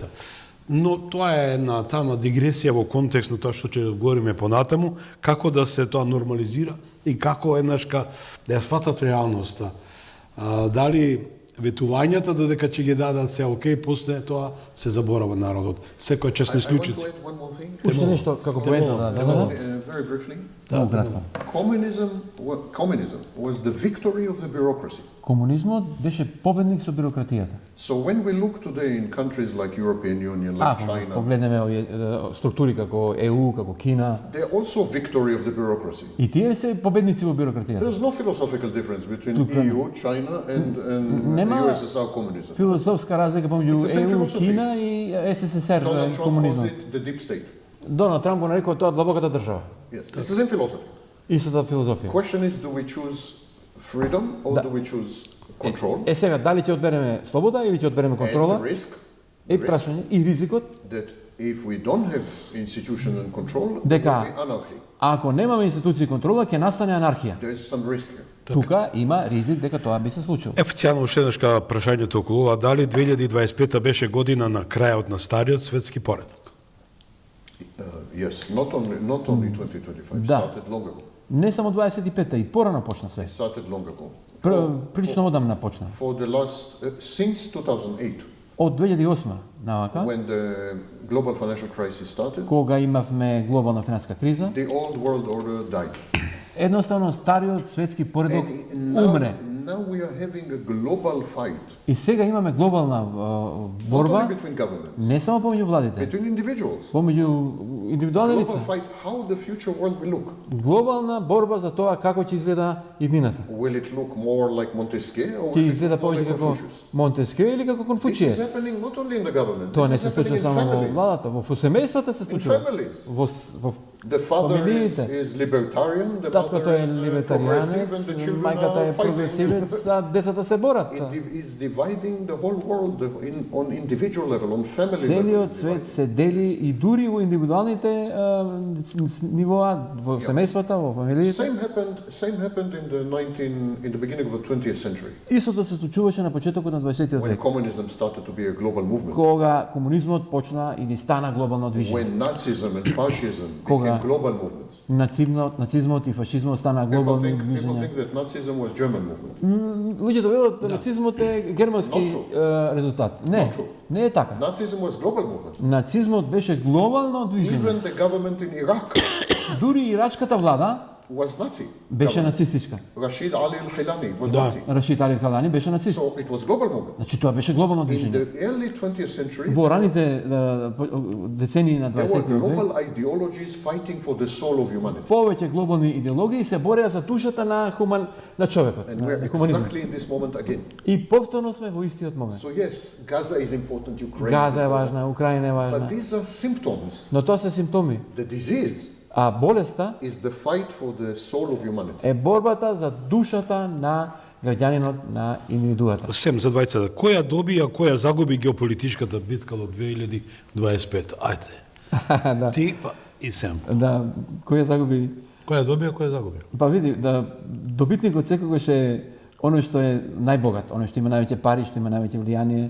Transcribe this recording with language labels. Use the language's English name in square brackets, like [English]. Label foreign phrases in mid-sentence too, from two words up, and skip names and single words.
[Macedonian] Но тоа е една тама дигресија во контекст на тоа што ќе говориме понатаму, како да се тоа нормализира и како еднашка да ја сватат реалноста. Дали ветувањата додека ќе ги дадат се окей, после тоа се заборава народот. Секој чест не [English] I want [Macedonian] исклучи. [English] to add one more thing. [Macedonian] Уште нешто како поента да дадам. [English] Very briefly. [Macedonian] Многу кратко. [English] Communism was the victory of the bureaucracy. [Macedonian] Комунизмот беше победник со бюрократијата. [English] So when we look today in countries like European Union, like [Macedonian] Ако [English] China, [Macedonian] погледнеме овие структури како ЕУ, како Кина, [English] they're also victory of the bureaucracy. [Macedonian] и тие се победници во бюрократијата. [English] There's no philosophical difference between EU, China, and [Macedonian] Нема [English] USSR communism. [Macedonian] философска разлика помеѓу [English] It's the same [Macedonian] ЕУ, [English] philosophy. [Macedonian] Кина и СССР [English] Donald Trump calls [Macedonian] комунизмот. [English] it the deep state. [Macedonian] Доналд Трамп го нарекува тоа длабоката држава. [English] Yes, it's the same philosophy. [Macedonian] Истата филозофија. [English] Question is, do we choose freedom or do we choose control? [Macedonian] Е сега дали ќе одбереме слобода или ќе одбереме [English] And [Macedonian] контрола? [English] the risk [Macedonian] Е прашање и ризикот [English] that if we don't have institution and control, there [Macedonian] дека [English] will be anarchy. [Macedonian] ако немаме институции и контрола ќе настане анархија. [English] There is some risk here. [Macedonian] Тука има ризик дека тоа би се случило. Официјално уште еднашка прашањето околу ова, дали 2025 беше година на крајот на стариот светски поредок? [English] Yes, not only 2025. [Macedonian] Да. [English] Started long ago. [Macedonian] Не само 25-та, и порано почна све. [English] Started long ago. [Macedonian] Прилично одамна почна. [English] For the last since 2008, [Macedonian] Од 2008 навака, [English] when the global financial crisis started, [Macedonian] кога имавме глобална финансиска криза, [English] the old world order died. [Macedonian] едноставно стариот светски поредок [English] And [Macedonian] умре. [English] now we are having a global fight, [Macedonian] И сега имаме глобална [English] not [Macedonian] борба, [English] only between governments, [Macedonian] не само помеѓу владите, [English] between individuals. [Macedonian] помеѓу индивидуални [English] Global [Macedonian] лица. [English] fight, how the future world will look. [Macedonian] Глобална борба за тоа како ќе изгледа иднината. [English] Will it look more like Montesquieu or [Macedonian] Ќе [English] will it [Macedonian] изгледа [English] look more [Macedonian] повеќе [English] like [Macedonian] како [English] Confucius? [Macedonian] Монтескио или како [English] This [Macedonian] Конфуција. [English] is happening not only in the government, [Macedonian] Тоа не [English] this [Macedonian] се [English] is happening [Macedonian] случува [English] in [Macedonian] само во [English] families. [Macedonian] владата, во семејствата се случува. [English] families. [Macedonian] Во [English] The father [Macedonian] фамилиите. [English] is libertarian, the [Macedonian] Таткото [English] mother [Macedonian] е [English] is progressive, and the [Macedonian] либертаријанец, [English] children [Macedonian] мајката [English] are [Macedonian] е прогресивец, [English] fighting. [Macedonian] а децата се борат. [English] It is dividing the whole world on individual level, on family level. [Macedonian] Целиот свет се дели и дури во индивидуалните нивоа, во семејствата, во фамилиите. [English] Same happened in the beginning of the 20th century, [Macedonian] Истото се случуваше на почетокот на 20 [English] when [Macedonian] век, [English] communism started to be a global movement. [Macedonian] кога комунизмот почна или стана глобално движење. [English] When Nazism and fascism [Macedonian] Кога [English] became global movements. [Macedonian] Нацизмот и фашизмот стана [English] People [Macedonian] глобални [English] think [Macedonian] движења. [English] that Nazism was German movement. [Macedonian] Луѓето велат нацизмот е германски [English] Not [Macedonian] резултат. Не, [English] Not true. [Macedonian] не е така. [English] Nazism was global movement. [Macedonian] Нацизмот беше глобално движење. [English] Even the government in Iraq [Macedonian] Дури ирачката влада [English] was Nazi. [Macedonian] беше нацистичка. [English] Rashid Ali al-Hilani was [Macedonian] Да. [English] Nazi. [Macedonian] Рашид Али Халани беше нацист. [English] So it was global movement. [Macedonian] Значи тоа беше глобално [English] In [Macedonian] движење. [English] the early 20th century, [Macedonian] Во раните децении на [English] there were [Macedonian] 20 век [English] global ideologies fighting for the soul of humanity. [Macedonian] повеќе глобални идеологии се бореа за душата на човекот, [English] And [Macedonian] на [English] we're [Macedonian] хуманизмот. [English] exactly in this moment again. [Macedonian] И повторно сме во истиот момент. [English] So yes, Gaza is important, Ukraine. [Macedonian] Газа [English] is [Macedonian] е [English] important. [Macedonian] важна, Украина е [English] But [Macedonian] важна, [English] these are symptoms. [Macedonian] но тоа се симптоми. [English] The disease [Macedonian] А болеста [English] is the fight for the soul of humanity. [Macedonian] е борбата за душата на граѓанинот, на индивидуата. Сем за двајцата. Која доби, а која загуби геополитичката битка до 2025? Ајде. Да. Ти па, и Сем. Да, кој ја загуби? Која доби, а која загуби? Па види, да добитникот секогаш е оној што е најбогат, оној што има највеќе пари, што има највеќе влијание.